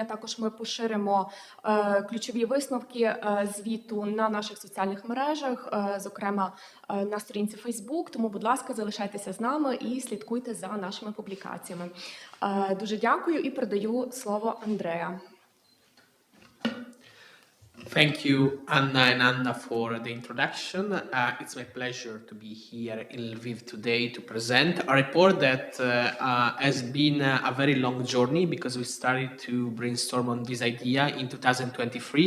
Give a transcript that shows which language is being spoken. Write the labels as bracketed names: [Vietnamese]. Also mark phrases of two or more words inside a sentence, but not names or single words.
[Ukrainian] Також ми поширимо ключові висновки звіту на наших соціальних мережах, зокрема на сторінці Facebook. Тому, будь ласка, залишайтеся з нами і слідкуйте за нашими публікаціями. Дуже дякую і передаю слово Андреа. [English] Thank you, Anna and Anna, for the introduction. It's my pleasure to be here in Lviv today to present a report that has been a very long journey, because we started to brainstorm on this idea in 2023.